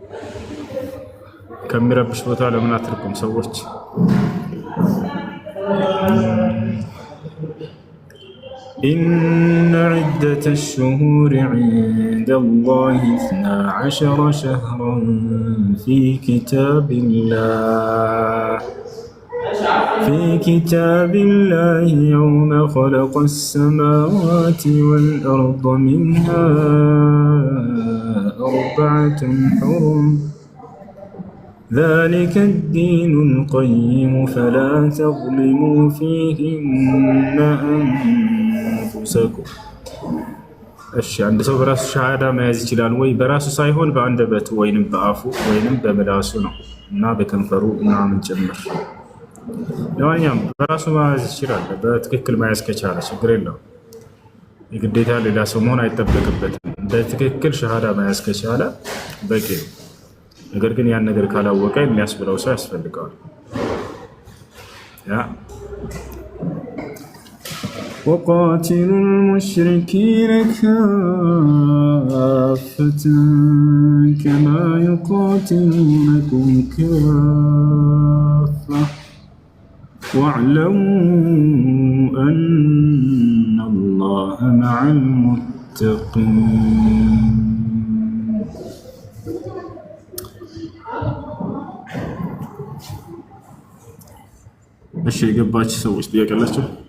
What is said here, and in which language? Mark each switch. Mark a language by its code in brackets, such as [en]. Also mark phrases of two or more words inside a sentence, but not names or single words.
[am] ከሚረብሽ ቦታ ለምን አትርቁም ሰዎች? [ar] إن عدة الشهور عند الله 12 شهرا في كتاب الله يوم خلق السماوات والأرض منها 4 حرم ذلك الدين القيم فلا تظلموا فيهن أنفسكم [am] እሺ አንድ ሰው በራሱ ሻሃዳ መያዝ ይችላል ወይ? በራሱ ሳይሆን በአንደበቱ ወይንም በአፉ ወይንም በምላሱ ነው እና በከንፈሩ ምናምን ጭምር። ለማንኛውም በራሱ መያዝ ይችላል፣ በትክክል መያዝ ከቻለ ችግር የለውም። የግዴታ ሌላ ሰው መሆን አይጠበቅበትም። በትክክል ሻሃዳ መያዝ ከቻለ በቂ ነው። ነገር ግን ያን ነገር ካላወቀ የሚያስብለው ሰው ያስፈልገዋል። [ar] وقاتلوا المشركين كافة كما يقاتلونكم كافة واعلموا أن الله مع المتقين. [am] እሺ የገባች ሰዎች ጥያቄ አላችሁ?